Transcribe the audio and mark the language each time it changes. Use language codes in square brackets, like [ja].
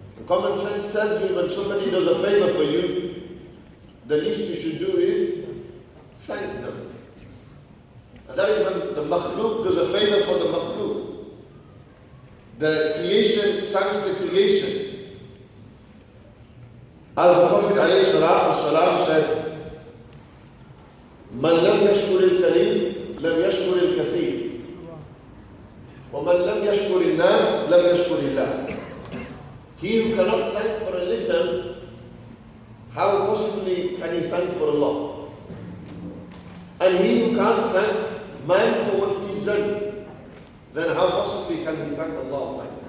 [en] Common sense tells you when somebody does a favor for you, the least you should do is thank them. And that is when the makhluk does a favor for the makhluk. The creation thanks the creation. As the Prophet ﷺ said, [ar] من لم يشكر القليل لم يشكر الكثير ومن لم يشكر الناس لم يشكر الله. [en] He who cannot thank for a little, how possibly can he thank for Allah? And he who can't thank man for what he's done, then how possibly can he thank Allah?